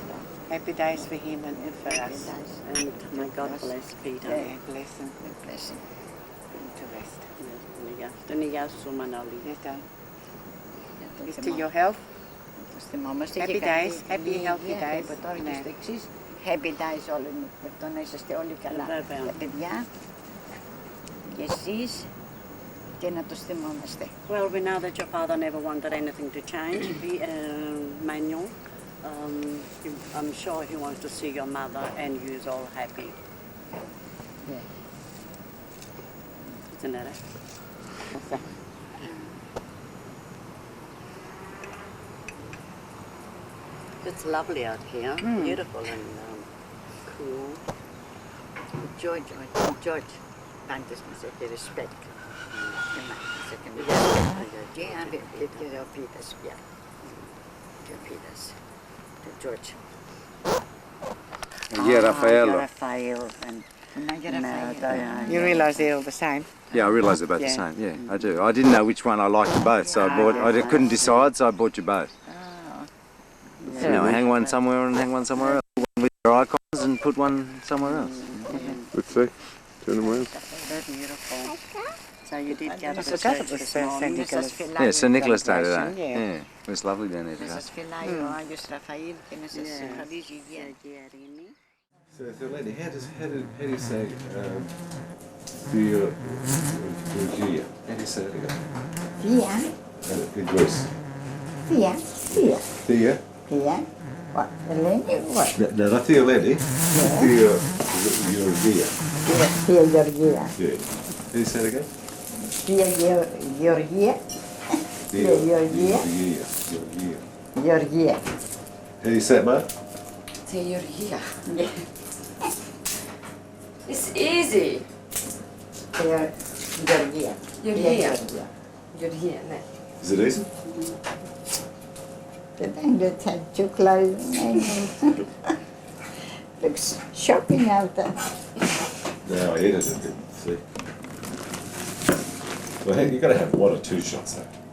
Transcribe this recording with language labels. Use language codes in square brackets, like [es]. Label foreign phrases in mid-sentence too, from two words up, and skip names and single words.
[en] Happy days for him and for us. And may God bless Peter. Yeah, bless him. Bless him. To rest. Is to your health. Happy days, happy healthy days. [el] Ναι. [en] Happy days [el] όλοι μου. Γι' αυτό να είσαστε όλοι καλά. Τα παιδιά και εσείς και να τους θυμόμαστε. [en] Well, we know that your father never wanted anything to change, Manuel. I'm sure he wants to see your mother and you all happy. Yeah. Isn't that it? It's lovely out here, beautiful and cool. George, [el] πάντως μας έχει respect. Και ο Πίτας πια. Και ο Πίτας. Και ο George. [en] Yeah, Raffaello. Raphael and You realise they're all the same. Yeah, I realise they're both the Yeah. same. Yeah, I do. I didn't know which one I liked you both, so I couldn't decide, so I bought you both. You know, hang one somewhere and hang one somewhere else. One with your icons and put one somewhere else. Let's see. Turn them around. They're beautiful. So you did go to I the forgot church it was this St. morning. Nicholas. Yeah, St. Nicholas Day today. Yeah. Yeah, it was lovely down there [el] να [en] today. [el] σας φυλάει ο Άγιος Ραφαήλ και να σας χαρίζει υγεία. [en] So, Lady, how do you say Theologia? How do you say it again? [el] Θεία, [en] In Greece. [el] θεία, θεία, [en] Thea? [el] θεία. [en] What? Ελένη, what? No, not Theoledi. Theologia. [el] Θεία Γεωργία. [en] Yeah. How do you say it again? [el] Θεία Γεωργία. Θεία Γεωργία. [en] Georgia. [el] Γεωργία. [en] How do you say it, Mark? Theoria. It's easy. [el] Θεία Γεωργία. [en] Georgia. Georgia, ναι. Is it easy? The thing that had too close. Looks shocking out there. No, I edited it. See. Well, hey, you got to have 1 or 2 shots though.